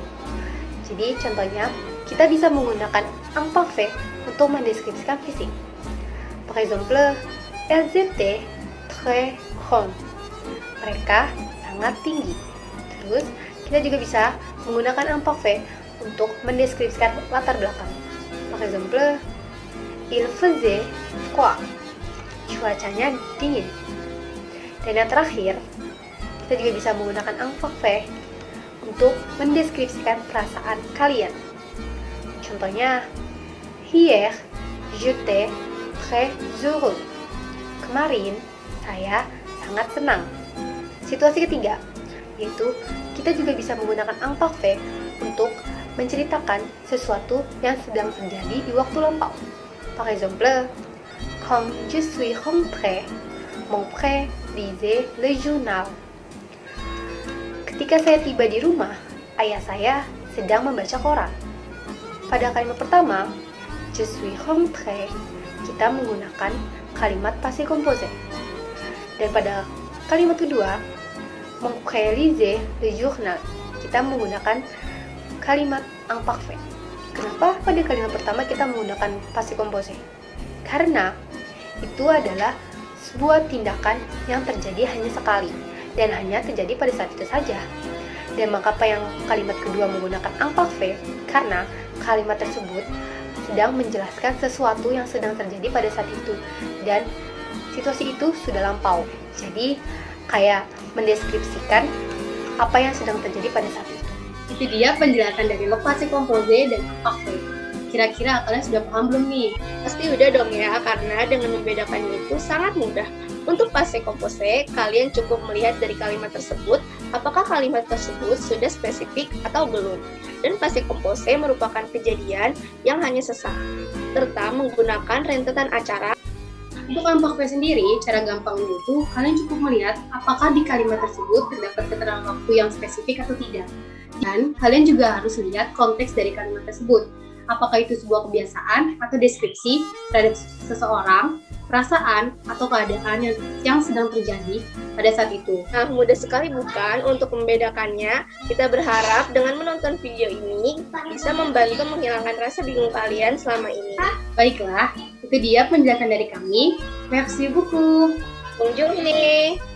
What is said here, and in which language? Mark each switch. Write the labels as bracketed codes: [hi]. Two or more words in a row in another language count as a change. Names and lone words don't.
[id] Jadi contohnya, kita bisa menggunakan imparfait untuk mendeskripsikan fisik. [fr] Par exemple, elles étaient très grandes. [id] Mereka sangat tinggi. Terus, kita juga bisa menggunakan imparfait untuk mendeskripsikan latar belakang. [fr] Par exemple, il faisait froid. [id] Cuacanya dingin. Dan yang terakhir, kita juga bisa menggunakan imparfait untuk mendeskripsikan perasaan kalian. Contohnya, [fr] hier, j'étais très heureux. [id] Kemarin, saya sangat senang. Situasi ketiga, yaitu kita juga bisa menggunakan imparfait untuk menceritakan sesuatu yang sedang terjadi di waktu lampau. [fr] Par exemple, quand je suis rentré, mon frère lisait le journal. [id] Ketika saya tiba di rumah, ayah saya sedang membaca koran. Pada kalimat pertama, [fr] je suis rentré, [id] kita menggunakan kalimat [fr] passé composé. [id] Dan pada kalimat kedua, [fr] mon réaliser le journal, [id] kita menggunakan kalimat imparfait. Kenapa pada kalimat pertama kita menggunakan [fr] passé composé? [id] Karena itu adalah sebuah tindakan yang terjadi hanya sekali dan hanya terjadi pada saat itu saja. Dan mengapa yang kalimat kedua menggunakan imparfait? Karena kalimat tersebut sedang menjelaskan sesuatu yang sedang terjadi pada saat itu dan situasi itu sudah lampau. Jadi kayak mendeskripsikan apa yang sedang terjadi pada saat itu. Itu dia penjelasan dari [fr] le passé composé [id] dan imparfait. Kira-kira kalian sudah paham belum nih? Pasti udah dong ya, karena dengan membedakannya itu sangat mudah. Untuk [fr] passé composé, [id] kalian cukup melihat dari kalimat tersebut, apakah kalimat tersebut sudah spesifik atau belum. Dan [fr] passé composé [id] merupakan kejadian yang hanya sesaat, serta menggunakan rentetan acara. Untuk imparfait sendiri, cara gampangnya itu kalian cukup melihat apakah di kalimat tersebut terdapat keterangan waktu yang spesifik atau tidak. Dan kalian juga harus lihat konteks dari kalimat tersebut. Apakah itu sebuah kebiasaan atau deskripsi terhadap seseorang, perasaan, atau keadaan yang sedang terjadi pada saat itu. Nah, mudah sekali bukan untuk membedakannya. Kita berharap dengan menonton video ini bisa membantu menghilangkan rasa bingung kalian selama ini. Baiklah, itu dia penjelasan dari kami. [fr] Merci beaucoup. [id] Bonjour nih.